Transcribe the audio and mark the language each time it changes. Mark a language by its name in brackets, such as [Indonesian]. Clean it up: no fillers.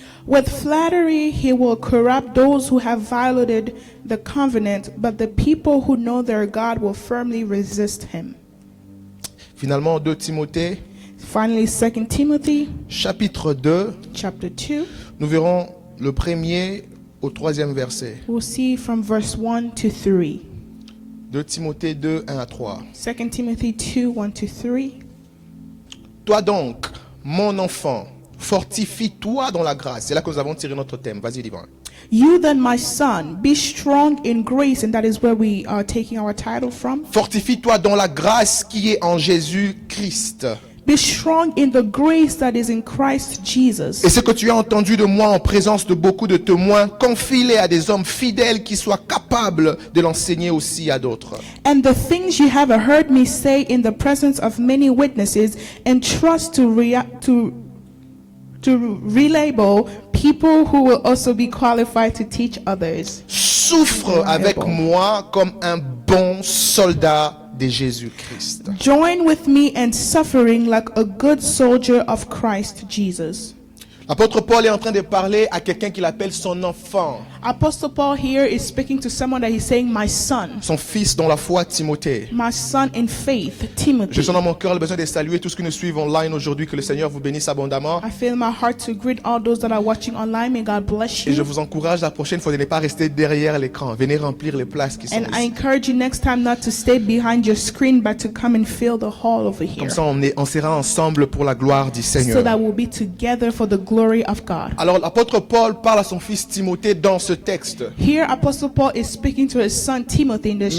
[English] With flattery, he will corrupt those who have violated the covenant, but the people who know their God will firmly resist him. [French] Finalement, 2 Timothée, [English] Finally, 2 Timothy [French] chapitre 2, [English] chapter 2, [French] nous verrons le 1er au 3e verset. [English] we'll see from verse 1 to 3. [French] 2 Timothée 2, 1 à 3. [English] 2 Timothy 2, 1 to 3. [French] Toi donc, mon enfant, fortifie-toi dans la grâce. C'est là que nous avons tiré notre thème. Vas-y, Livan. [English] You then, my son, be strong in grace, and that is where we are taking our title from. [French] Fortifie-toi dans la grâce qui est en Jésus-Christ. [English] Be strong in the grace that is in Christ Jesus. [French] Et ce que tu as entendu de moi en présence de beaucoup de témoins, confie-les à des hommes fidèles qui soient capables de l'enseigner aussi à d'autres. [English] And the things you have heard me say in the presence of many witnesses, and trust to relabel people who will also be qualified to teach others. [French] Souffre avec moi comme un bon soldat de Jésus-Christ. [English] Join with me in suffering like a good soldier of Christ Jesus. [French] L'apôtre Paul est en train de parler à quelqu'un qu'il appelle son enfant, [English] Apostle Paul here is speaking to someone that he's saying, my son, [French] son fils dans la foi, Timothée. [English] my son in faith, Timothy. [French] Je sens dans mon cœur le besoin de saluer tous ceux qui nous suivent online aujourd'hui. Que le Seigneur vous bénisse abondamment. [English] I feel in my heart to greet all those that are watching online. May God bless [French] Et je [English] you. [French] vous encourage la prochaine fois de ne pas rester derrière l'écran. Venez remplir les places qui sont [English] And I [French] ici. [English] encourage you next time not to stay behind your screen, but to come and fill the hall over here, [French] Comme ça, on sera ensemble pour la gloire du [English] so [French] Seigneur. [English] that we'll be together for the glory of God. [French] Alors, l'apôtre Paul parle à son fils Timothée dans ce texte. [English] Here, Apostle Paul is speaking to his son Timothy in this